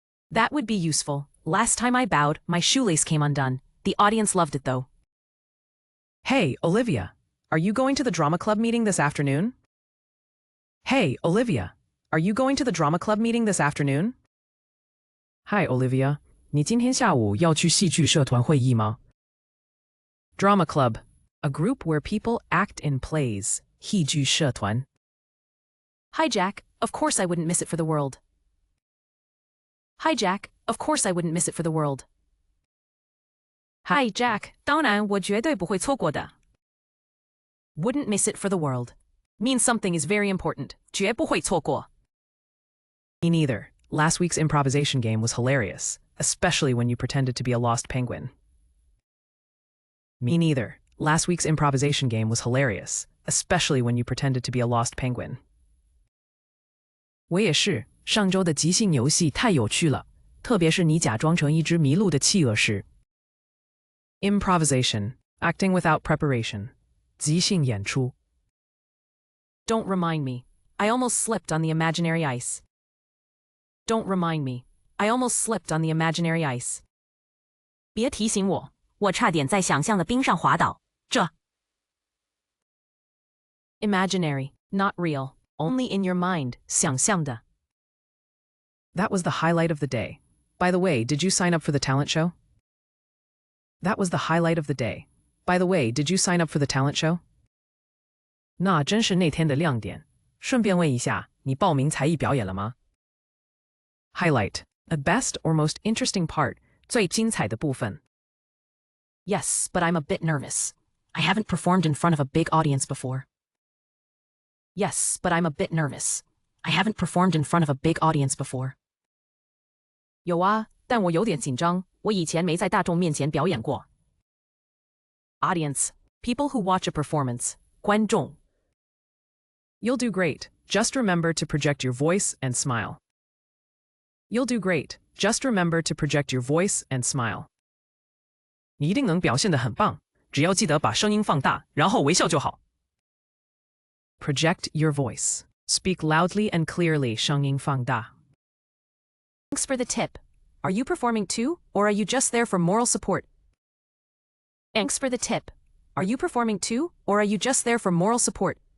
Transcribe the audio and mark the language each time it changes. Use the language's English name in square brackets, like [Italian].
[English] That would be useful. Last time I bowed, my shoelace came undone. The audience loved it though. Hey, Olivia, are you going to the drama club meeting this afternoon? Hey, Olivia, are you going to the drama club meeting this afternoon? Hi, Olivia. [Chinese] 你今天下午要去戏剧社团会议吗? [English] Drama club, a group where people act in plays. [Chinese] 戏剧社团. [English] Hi, Jack. Of course I wouldn't miss it for the world. Hi, Jack. Of course I wouldn't miss it for the world. Hi, Jack. [Chinese] 当然我绝对不会错过的. [English] Wouldn't miss it for the world means something is very important. [Chinese] 绝不会错过. [English] Me neither. Last week's improvisation game was hilarious, especially when you pretended to be a lost penguin. Me neither. Last week's improvisation game was hilarious, especially when you pretended to be a lost penguin. [Chinese] 我也是，上周的即兴游戏太有趣了，特别是你假装成一只迷路的企鹅时。 [English] Improvisation, acting without preparation. [Chinese] 即兴演出。 [English] Don't remind me. I almost slipped on the imaginary ice. Don't remind me. I almost slipped on the imaginary ice. [Chinese] 别提醒我，我差点在想象的冰上滑倒。这 [English] Imaginary, not real, only in your mind, [Chinese] 想象的。 [English] That was the highlight of the day. By the way, did you sign up for the talent show? That was the highlight of the day. By the way, did you sign up for the talent show? [Chinese] 那真是那天的亮点。顺便问一下，你报名才艺表演了吗? [English] Highlight, the best or most interesting part, [Chinese] 最精彩的部分。 [English] Yes, but I'm a bit nervous. I haven't performed in front of a big audience before. Yes, but I'm a bit nervous. I haven't performed in front of a big audience before. [Chinese] 有啊，但我有点紧张，我以前没在大众面前表演过。 [English] Audience, people who watch a performance, [Chinese] 观众。 [English] You'll do great. Just remember to project your voice and smile. You'll do great. Just remember to project your voice and smile. [Chinese] 你一定能表现得很棒，只要记得把声音放大，然后微笑就好。 [English] Project your voice. Speak loudly and clearly. [Chinese] 声音放大。 [English] Thanks for the tip. Are you performing too, or are you just there for moral support? Thanks for the tip. Are you performing too, or are you just there for moral support?